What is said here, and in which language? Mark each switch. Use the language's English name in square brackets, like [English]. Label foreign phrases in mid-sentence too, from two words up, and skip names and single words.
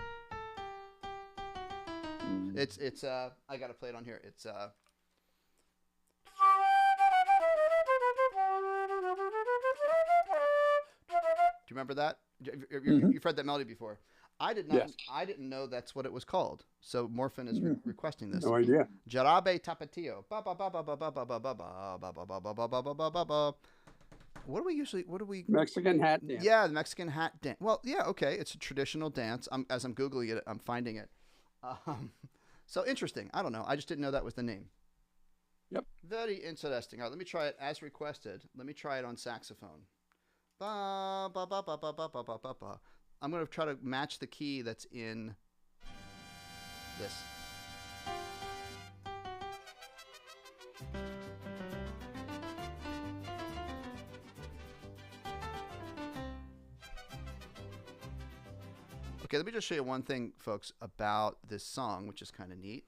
[English] It's I gotta play it on here. It's do you remember that? You've heard that melody before. I did not. Yes. I didn't know that's what it was called. So Morphin is requesting this. No idea. Jorabe Tapatio. Ba ba ba ba ba ba ba ba ba ba ba ba ba ba ba ba ba ba ba. What do we Mexican hat dance. Yeah, the Mexican hat dance. Well, yeah, okay. It's a traditional dance. As I'm Googling it, I'm finding it. So interesting. I don't know. I just didn't know that was the name. Yep. Very interesting. All right, let me try it as requested. Let me try it on saxophone. Ba ba ba ba ba ba ba ba ba ba. I'm going to try to match the key that's in this. Okay, let me just show you one thing, folks, about this song, which is kind of neat.